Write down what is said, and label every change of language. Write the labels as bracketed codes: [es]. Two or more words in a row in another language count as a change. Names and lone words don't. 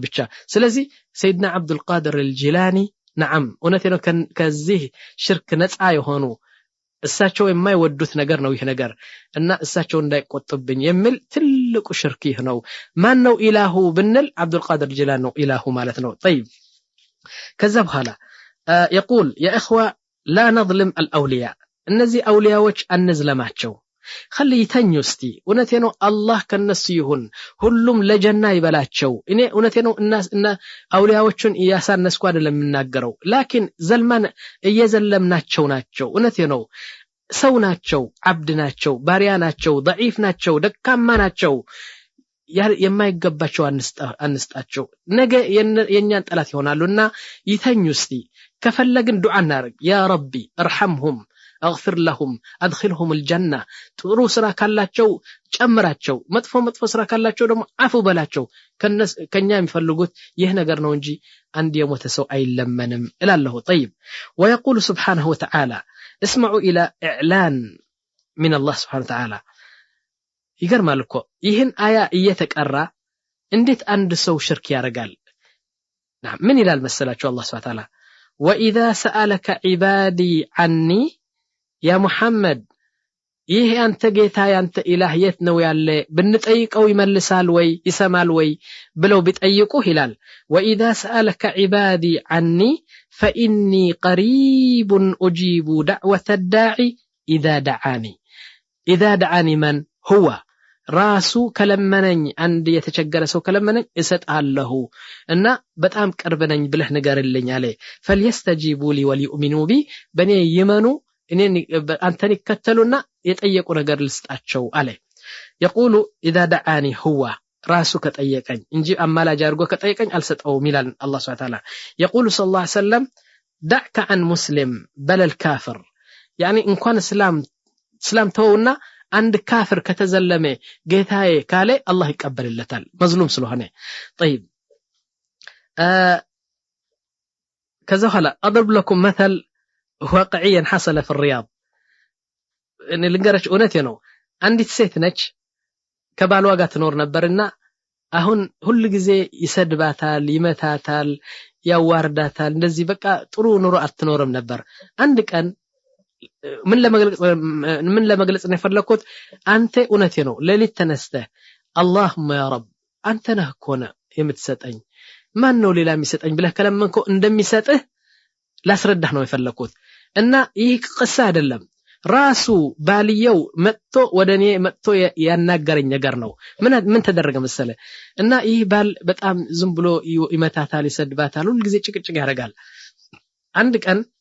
[am] ብቻ ስለዚህ ሰይድና አብዱል ቃድር አልጂላኒ [ar] نعم [am] እውነቴ ነው ከዚህ ሽርክ ነፃ የሆኑ እሳቸው የማይወዱት ነገር ነው ይሄ ነገር እና እሳቸው እንዳይቆጥብኝ የሚል ትልቁ ሽርክ ይሄ ነው ማን ነው ኢላሁ ብንል አብዱል ቃድር ጂላኒ ነው ኢላሁ ማለት ነው طيب ከዛ በኋላ [ar] يقول يا اخوه لا نظلم الاولياء [am] እነዚህ አውሊያዎች አንዝለማቸው [ar] خليتني استي [am] እውነቴ ነው አላህ ከነሱ ይሁን ሁሉም ለጀና ይበላቸው እኔ እውነቴ ነው እና አውሊያዎቹን ያሳነስኩ አይደለም የምናገረው ላኪን ዘልማን እየዘለምናቸው ናቸው እውነቴ ነው ሰው ናቸው አብድ ናቸው ባሪያ ናቸው ضعيف ናቸው ደካማ ናቸው የማይገባቸው አንስጣቸው ነገ የኛን ጠላት ይሆናሉና ይተኙ እስቲ ከፈለግን ዱዓ እናርግ [ar] يا ربي ارحمهم اغفر لهم ادخلهم الجنه [am] ጥሩ ስራ ካላቸው ጨምራቸው መጥፎ ስራ ካላቸው ደግሞ አፉ በላቸው ከኛ የሚፈልጉት ይህ ነገር ነው እንጂ አንድ የሞተ ሰው አይለመንም እላለሁ [ar] طيب ويقول سبحانه وتعالى اسمعوا الى اعلان من الله سبحانه وتعالى [am] ይገርማል እኮ ይህን አያ እየተቀራ እንዴት አንድ ሰው ሽርክ ያረጋል ምን ይላል መሰላችሁ አላህ [ar] سبحانه وتعالى واذا سالك عبادي عني يا محمد [am] ይሄ አንተ ጌታ ያንተ ኢላህ የት ነው ያለ ብንጠይቀው ይመልሳል ወይ ይሰማል ወይ ብለው ቢጠይቁ ይላል [ar] واذا سالك عبادي عني فاني قريب اجيب دعوه الداعي اذا دعاني من هو [am] ራሱ ከለመነኝ አንድ የተቸገረ ሰው ከለመነኝ እሰጣለሁ እና በጣም ቅርብ ነኝ ብለህ ንገርልኝ አለ [ar] فليستجيبوا لي وليؤمنوا بي [am] በኔ ይመኑ እኔን አንተን ይከተሉና የጠየቁ ነገር ልስጣቸው አለ [ar] يقول اذا دعاني هو [am] ራሱ ከጠየቀኝ እንጂ አማላጅ አድርጎ ከጠየቀኝ አልሰጠውም ይላል አላህ [ar] سبحانه وتعالى يقول صلى الله عليه وسلم دعك عن مسلم بل الكافر يعني [am] እንኳን እስላም ተውና አንድ ካፍር ከተዘለመ ጌታዬ ካለ አላህ ይቀበልለታል መዝሉም ስለሆነ طيب ከዛ ኋላ [ar] اضرب لكم مثل واقعيا حصل في الرياض ان [am] ልንገራች እውነቴ ነው አንዲት ሴት ነች ከባሏ ጋር ትኖር ነበርና አሁን ሁሉ ጊዜ ይሰድባታል ይመታታል ያዋርዳታል እንደዚህ በቃ ጥሩ ኑሮ አትኖርም ነበር አንድ ቀን ምን ለመግለጽ ነው የፈለኩት አንተ እውነቴ ነው ለሊት ተነስተ [ar] اللهم يا رب [am] አንተ ነህ ኮነ የምትሰጠኝ ማን ነው ሌላ የሚሰጠኝ ብለህ ከለመንከው እንደሚሰጥህ ላስረዳህ ነው የፈለኩት እና ይህ ቅሳ አይደለም ራሱ ባልየው መጥቶ ወደኔ መጥቶ ያናገረኝ ነገር ነው ምን ተደረገ መሰለ እና ይህ ባል በጣም ዝም ብሎ ይመታታል ይሰድባታል ሁሉ ጊዜ ጭቅጭቅ ያደርጋል አንድ ቀን